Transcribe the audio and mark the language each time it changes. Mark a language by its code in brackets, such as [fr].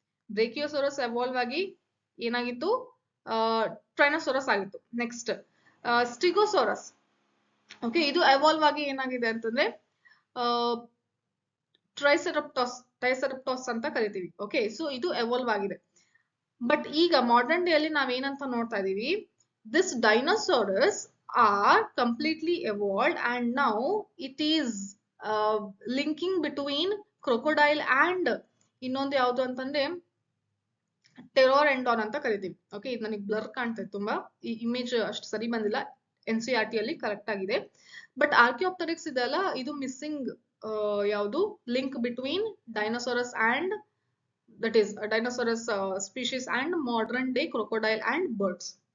[kn] ಬ್ರೇಕಿಯೋಸಾರಸ್ evolve ಆಗಿ ಏನಾಗಿತ್ತು? ಟ್ರೈನೋಸಾರಸ್ ಆಗಿತ್ತು. ನೆಕ್ಸ್ಟ್ ಸ್ಟಿಗೋಸಾರಸ್. ಓಕೆ, ಇದು ಎವಾಲ್ವ್ ಆಗಿ ಏನಾಗಿದೆ ಅಂತಂದ್ರೆ ಟ್ರೈಸೆರಪ್ಟಾಸ್ ಅಂತ ಕರಿತೀವಿ. ಓಕೆ, ಸೊ ಇದು ಎವಾಲ್ವ್ ಆಗಿದೆ. ಬಟ್ ಈಗ ಮಾಡರ್ನ್ ಡೇ ಅಲ್ಲಿ ನಾವೇನಂತ ನೋಡ್ತಾ ಇದೀವಿ? [en] this dinosaurs are completely evolved and now it is linking between crocodile and [kn] ಇನ್ನೊಂದು ಯಾವುದು ಅಂತಂದ್ರೆ ಟೆರೋರೆಂಡಾನ್ ಅಂತ ಕರಿತೀವಿ. ಓಕೆ, ಇದು ನನಗೆ ಬ್ಲರ್ ಕಾಣ್ತಾ ಇದೆ ತುಂಬಾ, ಈ ಇಮೇಜ್ ಅಷ್ಟು ಸರಿ ಬಂದಿಲ್ಲ. NCERT ಅಲ್ಲಿ ಕರೆಕ್ಟ್ ಆಗಿದೆ. ಬಟ್ ಆರ್ಕಿಯೋಪ್ಟೆರಿಕ್ಸ್ ಇದೆಲ್ಲ, ಇದು ಮಿಸ್ಸಿಂಗ್ ಯಾವುದು? [en] Link between dinosaurs and that is dinosaurs species and modern day crocodile and birds.